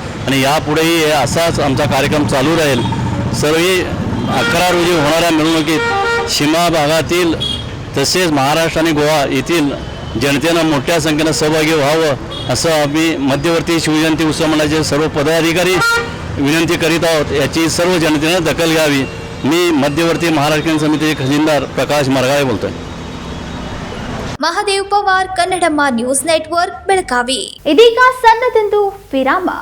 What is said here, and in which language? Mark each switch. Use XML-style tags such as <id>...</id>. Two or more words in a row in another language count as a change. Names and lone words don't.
<mr>आणि यापुढेही असाच आमचा कार्यक्रम चालू राहील. सर्व 11 रोजी होणाऱ्या मिरवणुकीत सीमा भागातील तसेच महाराष्ट्र आणि गोवा येथील जनतेनं मोठ्या संख्येनं सहभागी व्हावं असं आम्ही मध्यवर्ती शिवजयंती उत्सव मंडळाचे सर्व पदाधिकारी विनंती करीत आहोत. याची सर्व जनतेनं दखल घ्यावी. मी मध्यवर्ती महाराष्ट्र समितीचे खजिनदार प्रकाश मरगाळे बोलतोय.</mr> <kn>ಮಹಾದೇವ್ ಪವಾರ್, ಕನ್ನಡಮ್ಮ ನ್ಯೂಸ್ ನೆಟ್ವರ್ಕ್, ಬೆಳಗಾವಿ. ಇದೀಗ ಸಣ್ಣದೊಂದು ವಿರಾಮ.</kn>